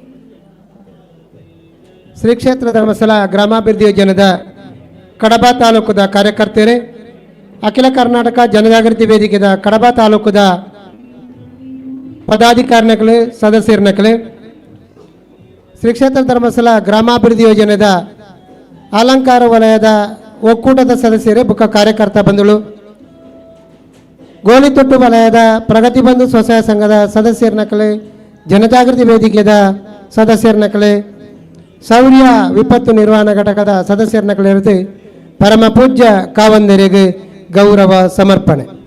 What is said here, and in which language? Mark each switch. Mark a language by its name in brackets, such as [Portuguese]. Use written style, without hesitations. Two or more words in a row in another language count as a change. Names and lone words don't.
[Tulu] ಶ್ರೀ ಕ್ಷೇತ್ರ ಧರ್ಮಸ್ಥಳ ಗ್ರಾಮಾಭಿವೃದ್ಧಿ ಯೋಜನೆದ ಕಡಬ ತಾಲೂಕದ ಕಾರ್ಯಕರ್ತೆಯರೇ ಅಖಿಲ ಕರ್ನಾಟಕ ಜನಜಾಗೃತಿ ವೇದಿಕೆದ ಕಡಬ ತಾಲೂಕದ ಪದಾಧಿಕಾರಿಗಳು ಸದಸ್ಯರನಕಲೆ ಶ್ರೀ ಕ್ಷೇತ್ರ ಧರ್ಮಸ್ಥಳ ಗ್ರಾಮಾಭಿವೃದ್ಧಿ ಯೋಜನೆದ ಅಲಂಕಾರ ವಲಯದ ಒಕ್ಕೂಟದ ಸದಸ್ಯರೇ ಬುಕ್ಕ ಕಾರ್ಯಕರ್ತ ಬಂಧುಗಳು ಗೋಳಿತೊಟ್ಟು ವಲಯದ ಪ್ರಗತಿ ಬಂಧು ಸ್ವಸಹಾಯ ಸಂಘದ ಸದಸ್ಯರನಕಲೆ ಜನಜಾಗೃತಿ ವೇದಿಕೆದ ಸದಸ್ಯರನಕಲೆ ಸೌರ್ಯ ವಿಪತ್ತು ನಿರ್ವಹಣಾ ಘಟಕದ ಸದಸ್ಯರನಕಲೆ ಪರಮ ಪೂಜ್ಯ ಕಾವಂದರಿಗೆ ಗೌರವ ಸಮರ್ಪಣೆ